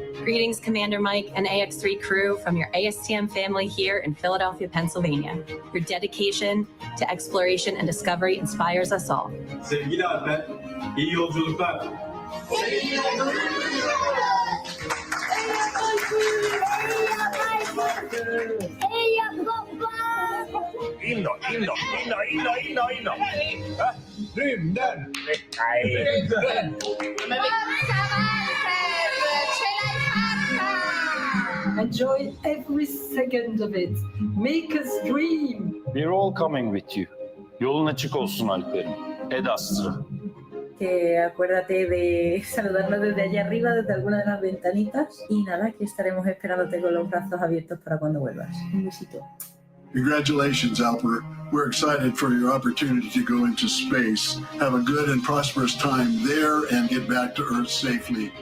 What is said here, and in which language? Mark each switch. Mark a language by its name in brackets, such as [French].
[English] Greetings, Commander Mike and AX3 crew from your ASTM family here in Philadelphia, Pennsylvania. Your dedication to exploration and discovery inspires us all. [Turkish] Sevgili Alper, iyi yolculuklar. Inno. [Swedish] Rymden! [English] Enjoy every second of it. Make us dream. We're all coming with you. [Turkish] Yolun açık olsun Alper'im. [Latin] Ed Astra. [Spanish] que acuérdate de saludarnos desde allá arriba, desde alguna de las ventanitas. Y nada, aquí estaremos esperándote con los brazos abiertos para cuando vuelvas. Un besito. [English] Congratulations, Alper. We're excited for your opportunity to go into space. Have a good and prosperous time there and get back to Earth safely.